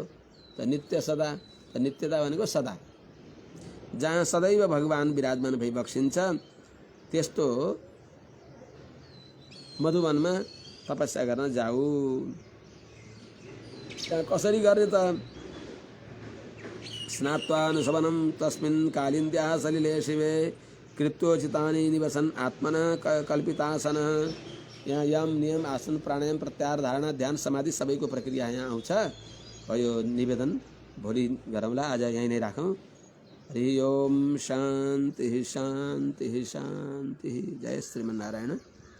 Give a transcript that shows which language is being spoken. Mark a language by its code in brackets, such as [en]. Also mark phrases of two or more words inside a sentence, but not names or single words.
[ne] त नित्य सदा, त नित्यता भनेको सदा, जहाँ सदैव भगवान विराजमान भइबक्सिन्छ त्यस्तो मधुवनमा तपस्या गर्न जाऊ। त्यहाँ कसरी गर्ने त? [sa] स्नात्वानुशवनं तस्मिन् कालिन्द्याः सलिले शिवे कृत्योचितानि निवसन आत्मना कल्पितासन। [ne] यहाँ यम नियम आसन प्राणायाम प्रत्याहार धारणा ध्यान समाधि सबैको प्रक्रिया यहाँ आउँछ। यो निवेदन भोलि गरौँला, आज यहीँ नै राखौँ। [sa] हरि ओम शान्ति शान्ति शान्ति। जय श्रीमन्नारायण।